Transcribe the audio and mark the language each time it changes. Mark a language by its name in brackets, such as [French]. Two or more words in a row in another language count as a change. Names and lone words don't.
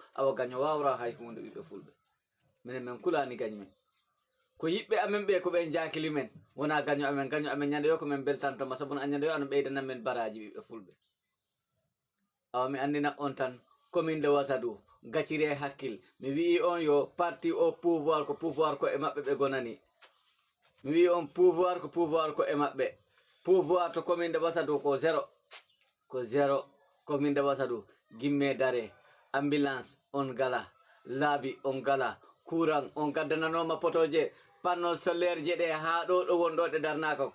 [Fula] Awa gaño wawra hay hunde ɓiɓɓe fulɓe. Minen min kulani gañmen. Ko yiɓɓe amen ɓe ko ɓen jakili men, wona gaño amen ñande yo ko men beltantoma, sabu no ñande yo ano ɓeydanan men baraji ɓiɓɓe fulɓe. Awa mi andina on tan commune de Wassatou gaccire hakkil. Mi wi on yo [French] parti au pouvoir [Fula] ko pouvoir ko e maɓɓe ɓe gonani. Mi wi on pouvoir ko e maɓɓe. Pouvoir to commune de Wassatou ko zéro. Ko zéro. Commune de Wassatou gimme dare, ambulance on gala, laabi on gala, courant on gaddananoma potoje, [French] panneau solaire [Fula] je ɗe ha ɗo ɗo won ɗo ɗe darnaka.